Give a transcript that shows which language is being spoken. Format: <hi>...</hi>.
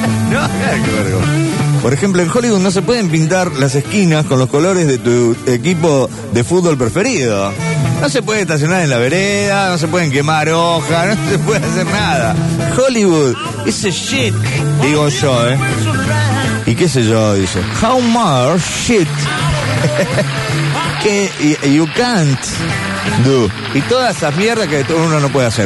<es>No, quemar gomas. Por ejemplo, en Hollywood no se pueden pintar las esquinas con los colores de tu equipo de fútbol preferido. No se puede estacionar en la vereda, no se pueden quemar hojas, no se puede hacer nada. Hollywood,</es> <en>it's a shit,</en> <es>digo yo, ¿eh? ¿Y qué sé yo? Dice,</es> <en>how much shit que you can't do. Y todas esas mierdas que uno no puede hacer.</en>